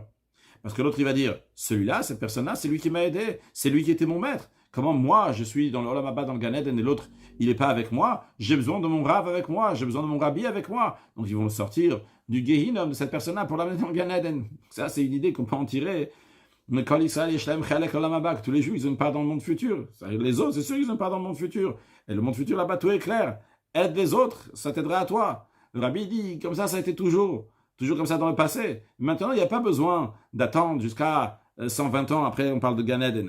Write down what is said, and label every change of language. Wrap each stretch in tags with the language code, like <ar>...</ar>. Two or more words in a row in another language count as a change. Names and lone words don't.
<fr>Parce que l'autre, il va dire, celui-là, cette personne-là, c'est lui qui m'a aidé, c'est lui qui était mon maître. Comment moi, je suis dans le</fr> <he>עולם הבא,</he> <fr>dans le Gan Eden, et l'autre, il n'est pas avec moi, j'ai besoin de mon Rav avec moi, j'ai besoin de mon Rabbi avec moi. Donc ils vont sortir du Gehinnom de cette personne-là pour l'amener dans le Gan Eden. Ça, c'est une idée qu'on peut en tirer. Mais quand</fr> <he>ישראל יש להם חלק לעולם הבא,</he> <fr>tous les juifs, ils ont une part dans le monde futur. Les autres, c'est sûr qu'ils ont une part dans le monde futur. Et le monde futur, là-bas, tout est clair. Aide les autres, ça t'aidera à toi. Le Rabbi dit, comme ça a été toujours comme ça dans le passé. Maintenant, il n'y a pas besoin d'attendre jusqu'à 120 ans après, on parle de Gan Eden.</fr>